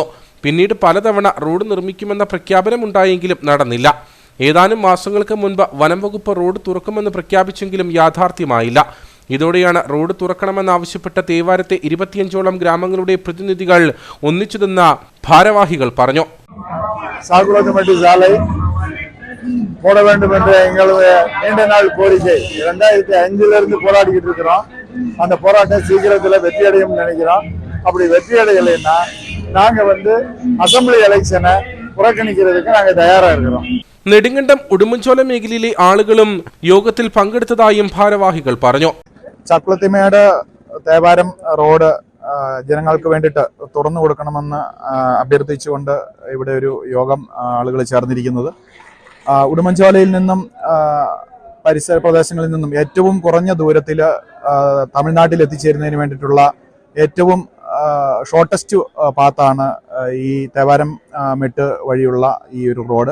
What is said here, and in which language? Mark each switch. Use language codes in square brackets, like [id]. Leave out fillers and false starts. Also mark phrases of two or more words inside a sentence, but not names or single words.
[ml] പിന്നീട് പലതവണ റോഡ് നിർമ്മിക്കുമെന്ന പ്രഖ്യാപനമുണ്ടായെങ്കിലും നടന്നില്ല. ഏതാനും മാസങ്ങൾക്ക് മുൻപ് വനം വകുപ്പ് റോഡ് തുറക്കുമെന്ന് പ്രഖ്യാപിച്ചെങ്കിലും യാഥാർത്ഥ്യമായില്ല. ഇതോടെയാണ് റോഡ് തുറക്കണമെന്നാവശ്യപ്പെട്ട തേവാരത്തെ 25ഓളം ഗ്രാമങ്ങളുടെ പ്രതിനിധികൾ ഒന്നിച്ചതെന്ന് ഭാരവാഹികൾ പറഞ്ഞു. [ta] போட வேண்டும் என்ற எங்களுடைய நீண்ட நாள் கோரிக்கை 2005 போராடிக்கிட்டு இருக்கிறோம். அந்த போராட்டம் சீக்கிரத்தில் வெற்றி அடையும் நினைக்கிறோம். அப்படி வெற்றி அடையலைன்னா நாங்க [en] assembly election [ta] புறக்கணிக்கிறதுக்கு நாங்க தயாரா இருக்கிறோம். [ml] നെടുങ്കണ്ടം ഉടുമ്പൻചോല മേഖലയിലെ ആളുകളും യോഗത്തിൽ പങ്കെടുത്തതായും ഭാരവാഹികൾ പറഞ്ഞു. ചക്കുളത്തിമേട് തേവാരം റോഡ് ജനങ്ങൾക്ക് വേണ്ടിയിട്ട് തുറന്നു കൊടുക്കണമെന്ന് അഭ്യർത്ഥിച്ചുകൊണ്ട് ഇവിടെ ഒരു യോഗം ആളുകൾ ചേർന്നിരിക്കുന്നത്. ഉടുമ്പൻചോലയിൽ നിന്നും പരിസര പ്രദേശങ്ങളിൽ നിന്നും ഏറ്റവും കുറഞ്ഞ ദൂരത്തിൽ തമിഴ്നാട്ടിൽ എത്തിച്ചേരുന്നതിന് വേണ്ടിയിട്ടുള്ള ഏറ്റവും [en] shortest path [ml] ഈ തേവാരം മെട്ട് വഴിയുള്ള ഈ ഒരു റോഡ്.